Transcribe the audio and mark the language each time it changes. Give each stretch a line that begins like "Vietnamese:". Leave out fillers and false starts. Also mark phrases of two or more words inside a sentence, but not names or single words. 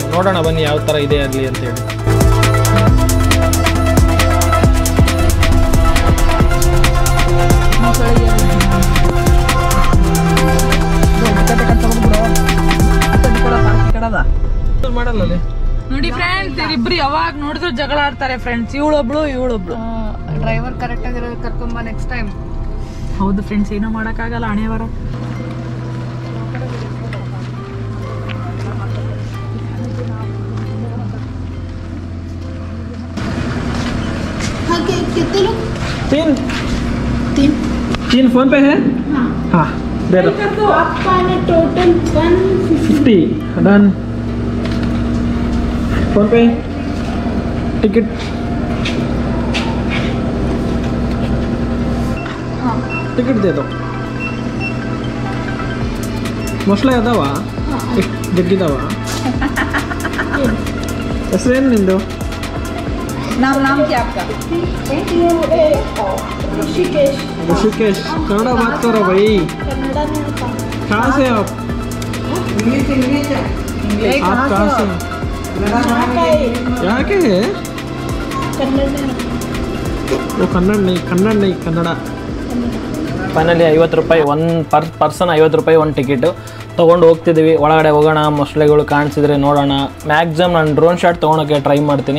Kannada: ನೋಡೋಣ ಬನ್ನಿ ಯಾವ ಥರ ಇದೆ ಅಲ್ಲಿ ಅಂತೇಳಿ. ಮಾಡಲ್ಲ ನೋಡಿ ಫ್ರೆಂಡ್ಸ್, ಇಬ್ರು ಯಾವಾಗ ನೋಡಿದ್ರು ಜಗಳ ಆಡ್ತಾರೆ ಫ್ರೆಂಡ್ಸ್. ಇವಳೊಬ್ಳು
English: driver correct
Kannada: ಆಗಿರೋ ಕರ್ಕೊಂಬ
English: next time.
Kannada: ಹೌದು ಫ್ರೆಂಡ್ಸ್, ಏನೋ ಮಾಡಕ್ಕಾಗಲ್ಲ, ಹಣೆ ಬರ.
Hindi: तीन फोन पे है? हाँ दे दो। आपका ने टोटल 150 डन। फोन पे टिकट ಟಿಕೆಟ್ दे दो.
Kannada: ಮೊಸಳೆ ಅದಾವ? ಎಷ್ಟು ಜಗ್ಗಿದಾವ? ಹೆಸರೇನು ನಿಂದು?
Hindi: नाम क्या आपका? ऋषिकेश. कन्नड़ा बात करो भाई. कन्नड़ा नहीं आता. कहाँ से आप? आप कहाँ से? यहाँ के है? वो कन्नड़ नहीं कन्नड़ा.
Kannada: ಫೈನಲಿ 50 ರೂಪಾಯಿ
English: per person
Kannada: 50 ರೂಪಾಯಿ ಒಂದು ಟಿಕೆಟು ತೊಗೊಂಡು ಹೋಗ್ತಿದ್ದೀವಿ. ಒಳಗಡೆ ಹೋಗೋಣ, ಮೊಸಳೆಗಳು ಕಾಣಿಸಿದ್ರೆ ನೋಡೋಣ. ಮ್ಯಾಕ್ಸಿಮಮ್ ನಾನು
English: drone shot
Kannada: ತೊಗೊಳಕ್ಕೆ ಟ್ರೈ ಮಾಡ್ತೀನಿ.